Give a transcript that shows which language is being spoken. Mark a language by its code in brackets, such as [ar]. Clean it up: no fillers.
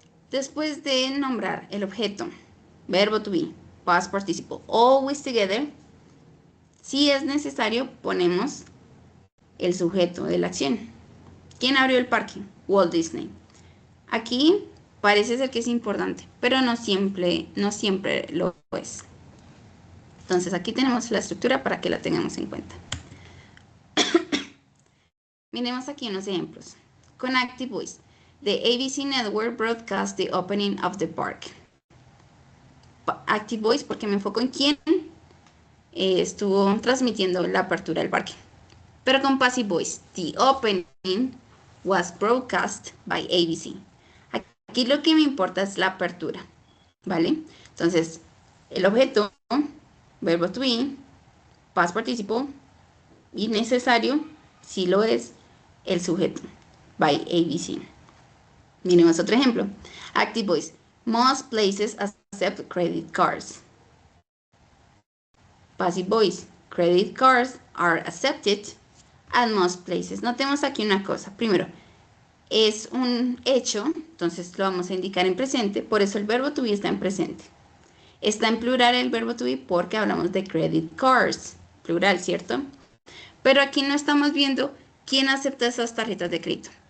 [es] Después de nombrar el objeto, verbo to be, [en] past participle, always together, [es] si es necesario, ponemos el sujeto de la acción. ¿Quién abrió el parque? Walt Disney. Aquí parece ser que es importante, pero no siempre lo es. Entonces aquí tenemos la estructura para que la tengamos en cuenta. Miremos aquí unos ejemplos. [en] Con Active Voice, the ABC Network broadcast the opening of the park. [es] Active Voice porque me enfoco en quién estuvo transmitiendo la apertura del parque. [en] Pero con Passive Voice, the opening was broadcast by ABC. [es] Aquí lo que me importa es la apertura, ¿vale? Entonces, el objeto, verbo to be, past participle, y necesario, si lo es, el sujeto, by ABC. Miremos otro ejemplo. [en] Active Voice, most places accept credit cards. Passive Voice, credit cards are accepted at most places. [es] Notemos aquí una cosa. Primero, es un hecho, entonces lo vamos a indicar en presente, por eso el verbo to be está en presente. Está en plural el verbo to be porque hablamos de credit cards, plural, ¿cierto? Pero aquí no estamos viendo quién acepta esas tarjetas de crédito.